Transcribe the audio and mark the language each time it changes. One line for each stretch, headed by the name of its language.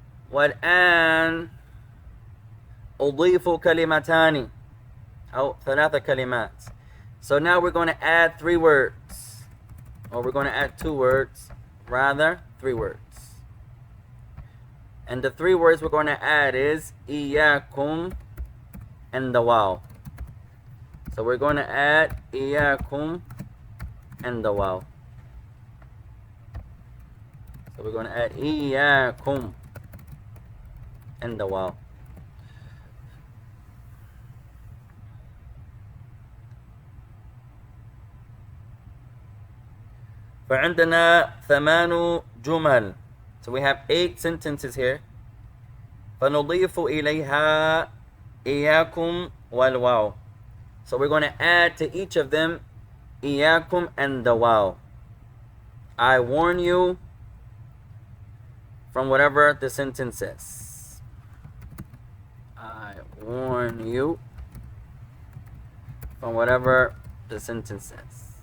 Arabic: والآن أضيف كلمتان أو 3 كلمات.
English: So now we're going to add 3 words, or we're going to add 2 words, rather 3 words. And the 3 words we're going to add is إياكم and the waw. So we're going to add إياكم and the waw. So we're going to add إياكم and the waw.
Arabic: فعندنا 8 جمل.
English: So we have 8 sentences here.
Arabic: فنضيف إليها إياكم والواو.
English: So we're going to add to each of them إياكم and the waw. I warn you from whatever the sentence says. I warn you from whatever the sentence says.